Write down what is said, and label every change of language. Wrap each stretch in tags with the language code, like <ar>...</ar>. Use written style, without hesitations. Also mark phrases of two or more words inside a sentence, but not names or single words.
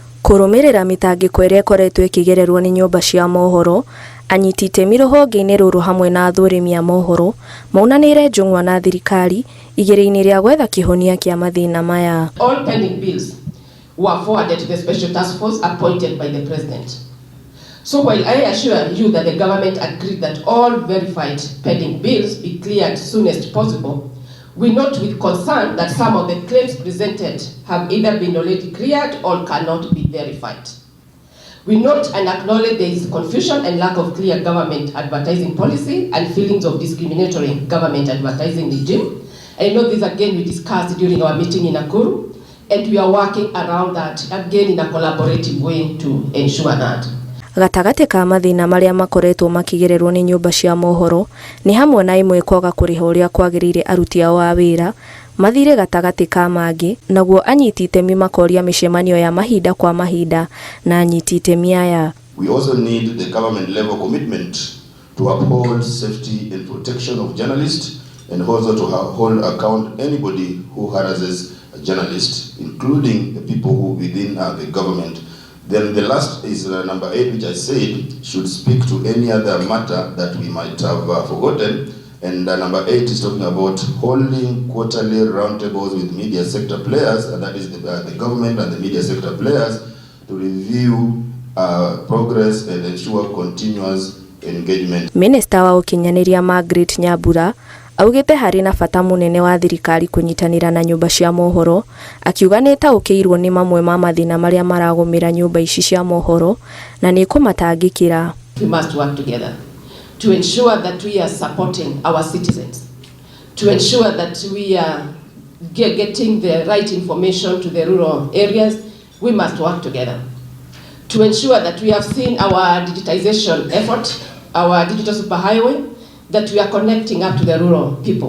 <ki>Kũrũmĩrĩra mĩtangĩko ĩrĩa ĩkoretwo ĩkĩgererwo nĩ nyũmba cia mohoro, anyiti itemi rũhonge-inĩ rũrũ hamwe na athũrĩmi a mohoro maunanĩire njũng'wa na thirikari igĩrĩ-inĩ rĩa gwetha kĩhonia kĩa mathĩna maya.</ki> <en>All pending bills were forwarded to the special task force appointed by the president. So while I assure you that the government agreed that all verified pending bills be cleared soonest possible, we note with concern that some of the claims presented have either been already cleared or cannot be verified. We note and acknowledge there is confusion and lack of clear government advertising policy and feelings of discriminatory government advertising regime. I know this again we discussed during our meeting in Nakuru, and we are working around that again in a collaborative way to ensure that.</en> <ki>Gatagatĩ ka mathĩna marĩa makoretwo makĩgererwo nĩ nyũmba cia mohoro nĩ hamwe na imwe kwaga kũrĩha ũrĩa kwagĩrĩire aruti ao a wĩra, mathire gatagatĩ ka mangĩ, naguo anyiti itemi makoria mĩcemanio ya mahinda kwa mahinda na anyiti itemi aya.</ki> <en>We also need the government level commitment to uphold safety and protection of journalists and also to hold account anybody who harasses a journalist, including the people who within the government. Then the last is number 8, which I said should speak to any other matter that we might have forgotten. And number 8 is talking about holding quarterly roundtables with media sector players, and that is the government and the media sector players, to review progress and ensure continuous engagement.</en> <ki>Minister wa ũkinyanĩria Margaret Nyambura augĩte harĩ na bata mũnene wa thirikari kũnyitanĩra na nyũmba cia mohoro, akiuga nĩ taũkĩirwo nĩ mamwe ma mathĩna marĩa maragũmĩra nyũmba ici cia mohoro na nĩ kũmatangĩkĩra.</ki> <en>We must work together to ensure that we are supporting our citizens, to ensure that we are getting the right information to the rural areas. We must work together to ensure that we have seen our digitization effort, our digital superhighway, that we are connecting up to the rural people.</en>